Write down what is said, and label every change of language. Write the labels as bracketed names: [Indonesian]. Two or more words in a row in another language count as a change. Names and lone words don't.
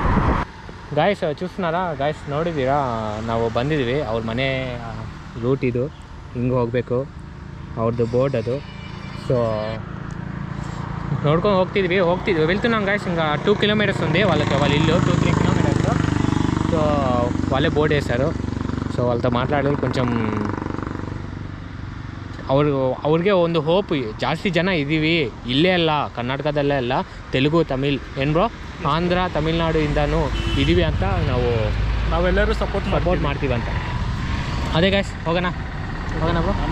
[Kannada] ಗಾಯ್ಸ್ చూస్తున్నారా ಗಾಯ್ಸ್, ನೋಡಿದ್ದೀರಾ ನಾವು ಬಂದಿದ್ದೀವಿ ಅವ್ರ ಮನೆ ರೂಟ್ ಇದು, ಹಿಂಗೆ ಹೋಗಬೇಕು, ಅವ್ರದ್ದು ಬೋರ್ಡ್ ಅದು. సో ನೋಡ್ಕೊಂಡು ಹೋಗ್ತಿದ್ವಿ వెళ్తున్నాం గాయస్. [Telugu] ఇంకా 2 కిలోమీటర్స్ ఉంది వాళ్ళ ఇల్లు, 2-3 కిలోమీటర్స్. సో వాళ్ళే బోర్డు వేశారు. [Kannada] ಸೊ వాళ్ళతో ಮಾತಾಡೋದು కొంచెం ಅವ್ರಿಗೆ ಒಂದು ಹೋಪ್, ಜಾಸ್ತಿ ಜನ ಇದ್ದೀವಿ ಇಲ್ಲೇ ಅಲ್ಲ, ಕರ್ನಾಟಕದಲ್ಲೇ ಅಲ್ಲ, ತೆಲುಗು, ತಮಿಳ್, ಏನು ಬ್ರೋ, ಆಂಧ್ರ, ತಮಿಳ್ನಾಡಿಂದನೂ ಇದ್ದೀವಿ ಅಂತ ನಾವೆಲ್ಲರೂ ಸಪೋರ್ಟ್ ಮಾಡ್ತೀವಿ ಅಂತ. ಅದೇ ಗಾಯ್ಸ್, ಹೋಗೋಣ ಬ್ರೋ.